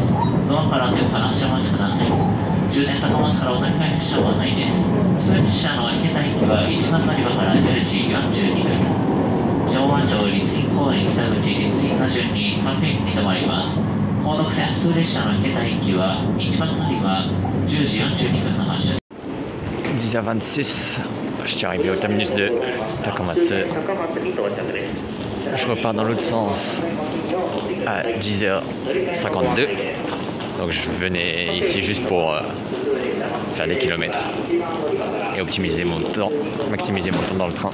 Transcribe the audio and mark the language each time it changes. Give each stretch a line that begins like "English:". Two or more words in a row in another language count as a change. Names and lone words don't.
Japanese: ドアから手を離してお待ちください。終電高松からお乗り換え列車ご案内です。普通列車の池田駅は1番乗り場から10時42分。昭和町立林公園北口立林の順に各駅に停まります。高速線普通列車の池田駅は1番乗り場10時42分の発車。
French: 10h26, je suis arrivé au terminus de Takamatsu. Je repars dans l'autre sens à 10h52. Donc je venais ici juste pour faire des kilomètres et optimiser mon temps, maximiser mon temps dans le train.